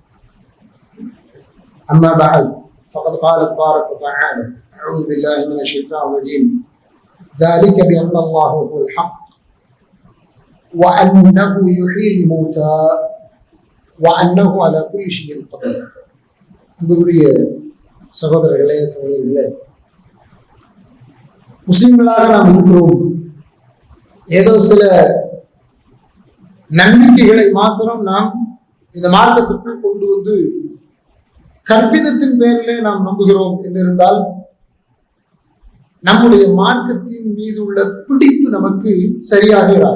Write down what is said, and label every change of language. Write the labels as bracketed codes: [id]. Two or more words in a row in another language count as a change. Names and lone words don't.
[ar] أما بعد فقد قال تبارك وتعالى أعوذ بالله من الشيطان الرجيم ذلك بأن الله هو الحق وأنه يحيي الموتى وأنه على كل شيء قدير. [ta] அன்புக்குரிய சகோதரர்களே சகோதரிகளே, முஸ்லிம்களாக நாம் இருக்கிறோம். ஏதோ சில நம்பிக்கைகளை மாத்திரம் நாம் இந்த மார்க்கத்திற்குள் கொண்டு வந்து கற்பிதத்தின் பேரிலே நாம் நம்புகிறோம் என்றிருந்தால் நம்முடைய மார்க்கத்தின் மீது உள்ள பிடிப்பு நமக்கு சரியாக இராது.